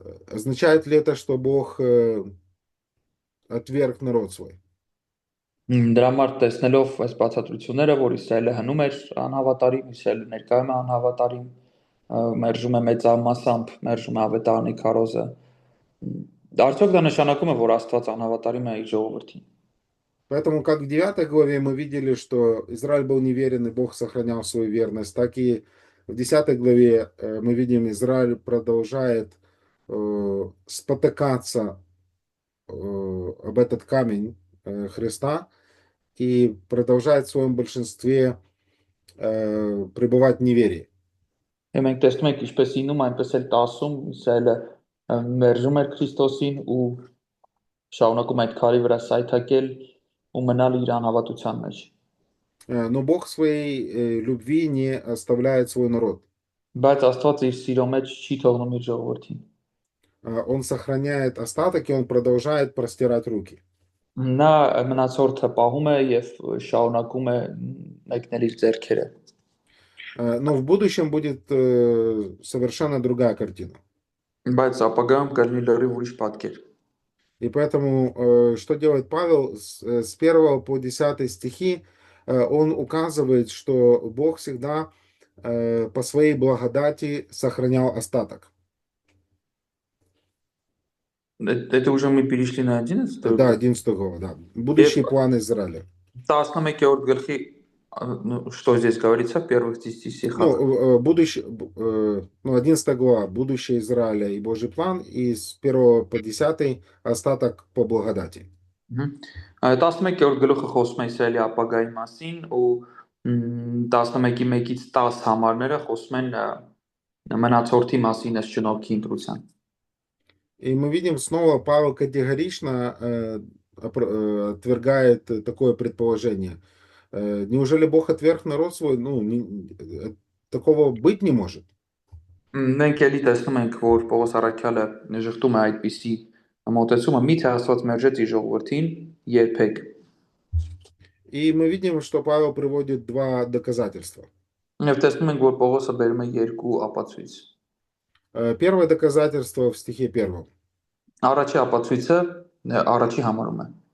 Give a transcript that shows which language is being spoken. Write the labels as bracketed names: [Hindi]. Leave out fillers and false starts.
[Russian] Означает ли это, что Бог отверг народ свой? [Armenian] Դրա համար տեսնելով այս բացատրությունները, որ Իսրայելը հնում էր անհավատարիմ, Իսրայելը ներկայում է անհավատարիմ, մերժում է մեծամասամբ, մերժում է ավետարանի քարոզը։ Արդյոք դա նշանակում է, որ Աստված անհավատարիմ է իր ժողովրդին։ [Russian] Поэтому, как в 9 главе мы видели, что Израиль был неверен, и Бог сохранял свою верность, так и в 10 главе мы видим, Израиль продолжает спотыкаться об этот камень Христа и продолжает в своем большинстве пребывать в неверии. [Armenian] Եվ մենք տեսնում ենք ինչպես 9-ում, այնպես էլ 10-ում Իսրայելը մերժում էր Քրիստոսին ու շարունակում այդ քարի վրա սայթակել ու մնալ իր անհավատության մեջ։ [Russian] Но Бог своей любви не оставляет свой народ. [Armenian] Բայց Աստված իր սիրո մեջ չի թողնում իր ժողովրդին։ [Russian] Он сохраняет остаток, и он продолжает простирать руки. [Armenian] Նա մնացորդը պահում է եւ շարունակում է մեկնել իր ձեռքերը։ [Russian] Но в будущем будет совершенно другая картина. [Armenian] Բայց ապագայում կլինի լրիվ ուրիշ պատկեր։ [Russian] И поэтому, что делает Павел с 1 по 10 стихи, он указывает, что Бог всегда по своей благодати сохранял остаток. Это уже мы перешли на 11 Да, 11 глава, да. Будущий план Израиля. [Armenian] 11-րդ գլխի [Russian] Ну, что здесь говорится в первых 10 стихах? Ну, будущее, ну, 11 глава, будущее Израиля и Божий план, и с 1 по 10 остаток по благодати. [Armenian] 11-րդ գլուխը խոսում է Իսրայելի ապագայի մասին ու 11-ի 1-ից 10 համարները խոսում են մնացորդի մասին ըստ շնորհքի ընտրության։ [Russian] И мы видим снова, Павел категорично отвергает такое предположение. Неужели Бог отверг народ свой? Ну, такого быть не может. [Armenian] Մենք էլի տեսնում ենք, որ Պողոս Առաքյալը ժխտում է այդպիսի մոտեցումը, միթե Աստված մերժեց իր ժողովրդին երբեք։ [Russian] И мы видим, что Павел приводит два доказательства. [Armenian] Եվ տեսնում ենք, որ Պողոսը բերում է երկու ապացույց։ [Russian] Первое доказательство в стихе 1. [Armenian] Առաջի ապացույցը առաջի համարում է։